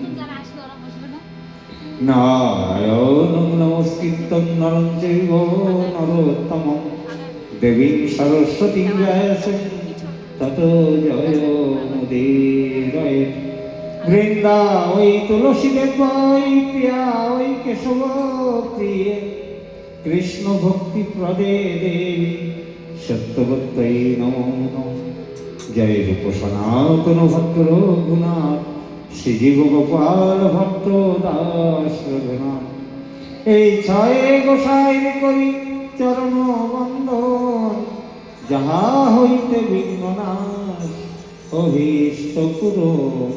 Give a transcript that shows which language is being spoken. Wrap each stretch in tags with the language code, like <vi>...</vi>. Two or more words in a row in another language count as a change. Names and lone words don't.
<sa>नारायणं नमस्कृतं नरं चैव नरोत्तमं देवीं सरस्वतीं व्यासं ततो जयमुदीरयेत्। वृंदा वै तुलसीदेवाय प्रिया वै केशवप्रिये कृष्ण भक्ति प्रदे देवी सत्यवत्यै नमो नमः।</sa> <bn>জয় রূপ সনাতন ভট্ট রঘুনাথ শ্রীজীব গোপাল ভট্ট দাস রঘুনাথ। এই ছয় গোসাই করি চরণ বন্দন, যাহা হইতে বিঘ্ননাশ অভীষ্ট পূরণ।</bn>